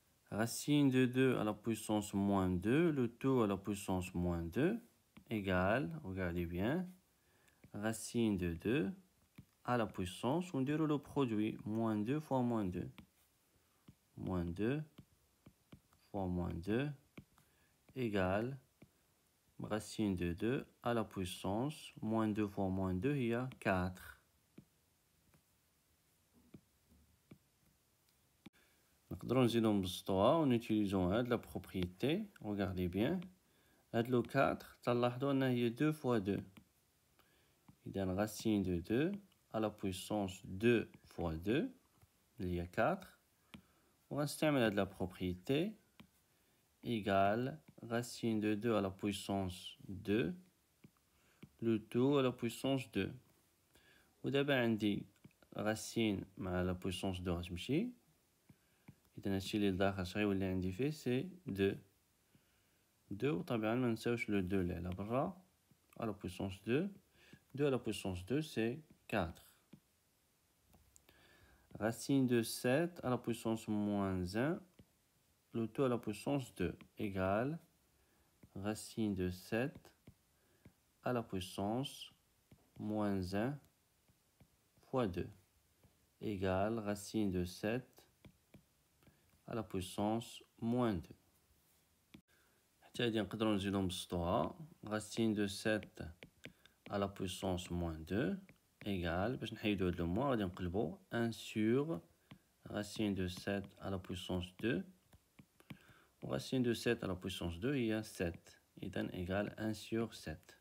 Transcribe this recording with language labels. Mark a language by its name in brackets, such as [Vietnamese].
[French] Racine de 2 à la puissance moins 2, le tout à la puissance moins 2, égale, regardez bien, racine de 2 à la puissance, on dirait le produit, moins 2 fois moins 2. Moins 2 fois moins 2, égale, racine de 2 à la puissance, moins 2 fois moins 2, il y a 4. [Arabic] نقدروا نزيدو نبسطوها ونوتيليزو هاد لا بروبريتي. [French] regardez bien, [Arabic] هاد لو 4 تلاحظوا انها هي [French] 2 fois 2. إذا racine de 2 à la puissance 2 fois 2 [Arabic] اللي هي 4. وغنستعمل هاد لا بروبريتي [French] égale racine de 2 à la puissance 2 le tout à la puissance 2. [Arabic] ودابا عندي [French] racine [Arabic] مع [French] la puissance 2 [Arabic] غتمشي. إذا هادشي اللي لداخل شغيولي عندي فيه سي 2. 2 وطبعا ما نساوش لو 2 اللي على برا [French] à la puissance 2. 2 à la puissance 2 c'est 4. Racine de 7 à la puissance moins 1, le tout à la puissance 2, égale racine de 7 à la puissance moins 1 fois 2, égale racine de 7 à la puissance moins 2. [Arabic] حتى هادي نقدروا نزيدو نبسطوها. [French] Racine de 7 à la puissance moins 2 égale, [Arabic] باش نحيدو هاد لو موان غادي نقلبو [French] 1 sur racine de 7 à la puissance 2. Racine de 7 à la puissance 2, il y a 7. [Arabic] إذن [French] égale 1 sur 7.